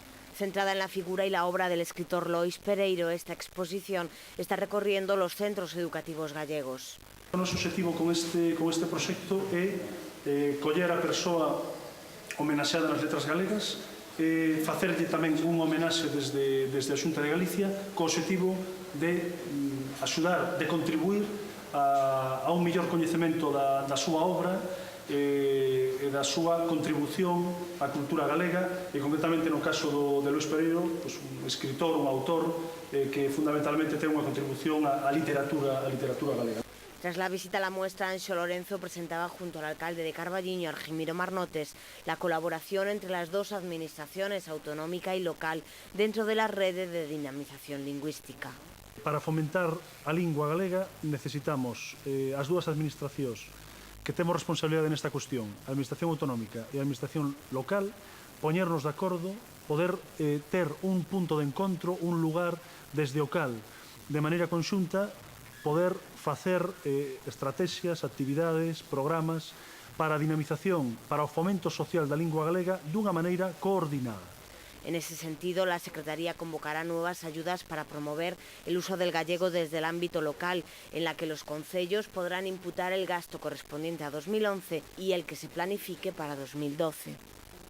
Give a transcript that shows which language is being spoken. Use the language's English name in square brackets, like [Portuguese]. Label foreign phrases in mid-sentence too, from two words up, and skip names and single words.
[Spanish] Centrada en la figura y la obra del escritor Lois Pereiro, esta exposición está recorriendo los centros educativos gallegos. [Galician] O noso objetivo con este proxecto é coller a persoa homenaxeada nas letras galegas, facerlle tamén un homenaxe desde a Xunta de Galicia co objetivo de axudar, de contribuir a un mellor coñecemento da súa obra e da súa contribución á cultura galega e concretamente no caso de Lois Pereiro, un escritor, un autor que fundamentalmente ten unha contribución á literatura galega. [Spanish] Tras la visita a la muestra, Anxo Lorenzo presentaba junto al alcalde de Carballiño, Argimiro Marnotes, la colaboración entre las dos administraciones, autonómica y local, dentro de la red de dinamización lingüística. [Galician] Para fomentar a lingua galega necesitamos as dúas administracións que temos responsabilidade nesta cuestión, a administración autonómica e a administración local, poñernos de acordo, poder ter un punto de encontro, un lugar desde o cal, de maneira conxunta, poder facer estrategias, actividades, programas para a dinamización, para o fomento social da lingua galega dunha maneira coordinada. [Spanish] En ese sentido, la Secretaría convocará nuevas ayudas para promover el uso del gallego desde el ámbito local, en la que los concellos podrán imputar el gasto correspondiente a 2011 y el que se planifique para 2012.